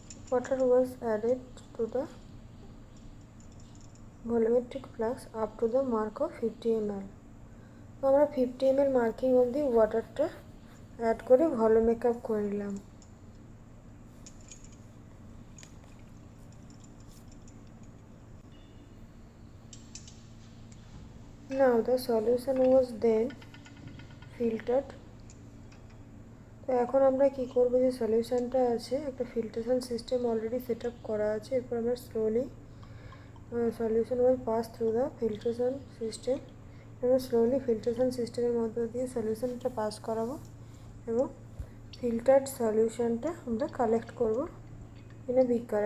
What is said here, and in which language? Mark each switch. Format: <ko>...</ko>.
<en>Water was added to the volumetric flask up to the mark of 50 ml.</en> <bn>তো আমরা 50 ml marking অবধি ওয়াটারটা add করে ভালো makeup করে নিলাম।</bn> <en>Now the solution was then filtered.</en> <bn>তো এখন আমরা কি করব, যে সলিউশনটা আছে একটা filtration system already set up করা আছে। এরপর আমরা slowly solution will pass through the filtration system. আমরা স্লোলি ফিল্ট্রেশন সিস্টেমের মধ্য দিয়ে সলিউশনটা পাস করাবো এবং ফিল্টার্ড সলিউশনটা আমরা কালেক্ট করব ইন এ বিকার।</bn>